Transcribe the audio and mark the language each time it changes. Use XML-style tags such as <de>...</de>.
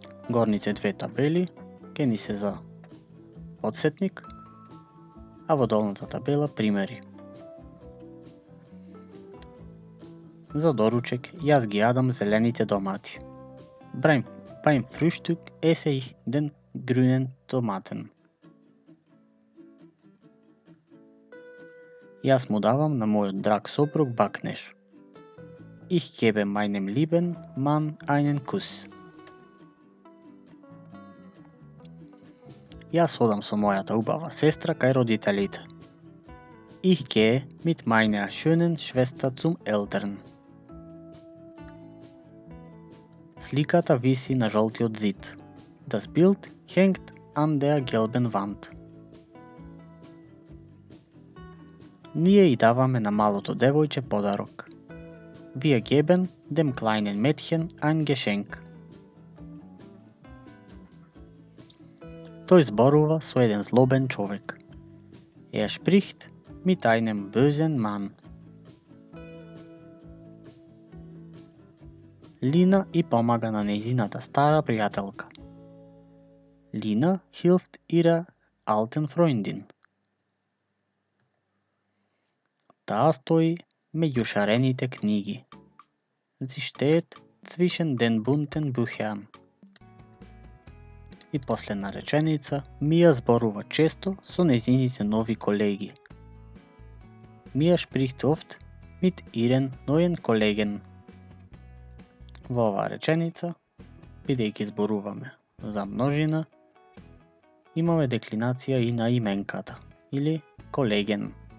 <mk>Горните две табели ќе ни се за подсетник, а во долната табела примери. За доручек јас ги јадам зелените домати.</mk> <de>Beim Frühstück esse ich den grünen Tomaten.</de> <mk>Јас му давам на мојот драг сопруг бакнеш.</mk> <de>Ich gebe meinem lieben Mann einen Kuss.</de> <mk>Јас одам со мојата убава сестра кај родителите.</mk> <de>Ich gehe mit meiner schönen Schwester zum Eltern.</de> <mk>Сликата виси на жолтиот зид.</mk> <de>Das Bild hängt an der gelben Wand.</de> <mk>ние и даваме на малото девојче подарок.</mk> <de>Wir geben dem kleinen Mädchen ein Geschenk.</de> <mk>Тој зборува со еден злобен човек.</mk> <de>Spricht mit einem bösen Mann.</de> <mk>Лина и помага на нејзината стара пријателка.</mk> <de>Lina hilft ihrer alten Freundin.</de> <mk>Таа стои меѓу шарените книги.</mk> <de>Sie steht zwischen den bunten Büchern.</de> <mk>И последна реченица, Мија зборува често со нејзините нови колеги.</mk> <de>Mia spricht oft mit ihren neuen Kollegen.</de> <mk>Во оваа реченица, бидејќи зборуваме за множина, имаме деклинација и на именката, или колеген.</mk>